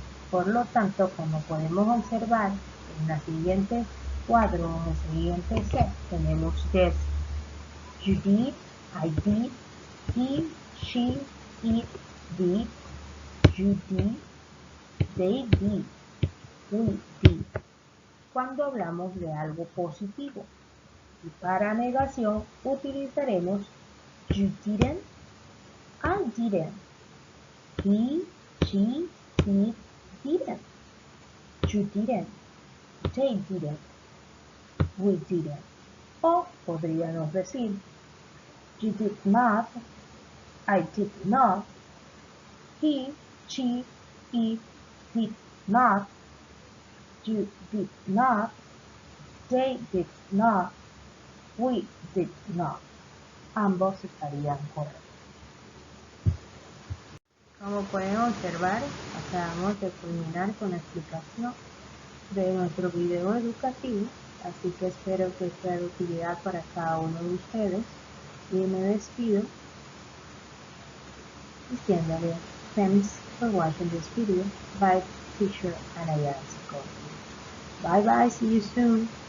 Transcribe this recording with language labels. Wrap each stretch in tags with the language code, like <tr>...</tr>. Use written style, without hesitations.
<es>Por lo tanto, como podemos observar en la siguiente cuadro o en el siguiente set, tenemos</es> <en>yes, you did, I did, he, she, it, did, you did, they did, we did.</en> <es>Cuando hablamos de algo positivo. Y para negación utilizaremos</es> <en>you didn't, I didn't, he, she, it, didn't, you didn't, they didn't, we didn't.</en> <es>O podríamos decir</es> <en>you did not, I did not, he, she, it did not, you did not, they did not, we did not.</en> <es>Ambos estarían correctos. Como pueden observar, acabamos de culminar con la explicación de nuestro video educativo, así que espero que sea de utilidad para cada uno de ustedes y me despido diciéndole</es> <en>thanks for watching this video by Teacher Anaya Sikorsky. Bye bye, see you soon.</en>